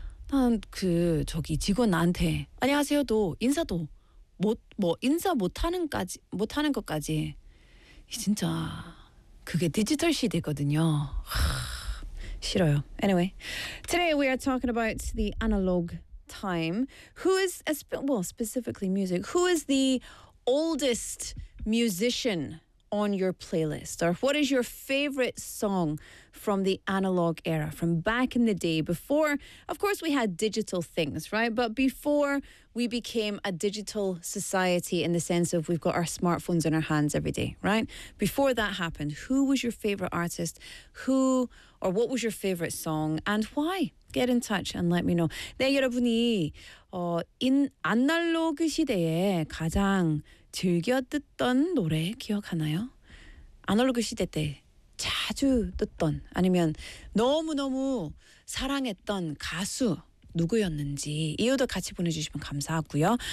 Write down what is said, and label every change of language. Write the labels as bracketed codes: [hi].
[ko] 난 그 저기 직원한테 안녕하세요도 인사도 못 하는 것까지 진짜 그게 디지털 시대거든요. 싫어요. [en] Anyway, today we are talking about the analog time. Who is, specifically music, who is the oldest musician on your playlist? Or what is your favorite song from the analog era, from back in the day before? Of course, we had digital things, right? But before we became a digital society in the sense of we've got our smartphones in our hands every day, right? Before that happened, who was your favorite artist? Who or what was your favorite song and why? Get in touch and let me know. [ko] 네, 여러분이 아날로그 시대에 가장 즐겨 듣던 노래 기억하나요? 아날로그 시대 때 자주 듣던 아니면 너무너무 사랑했던 가수 누구였는지 이유도 같이 보내주시면 감사하고요.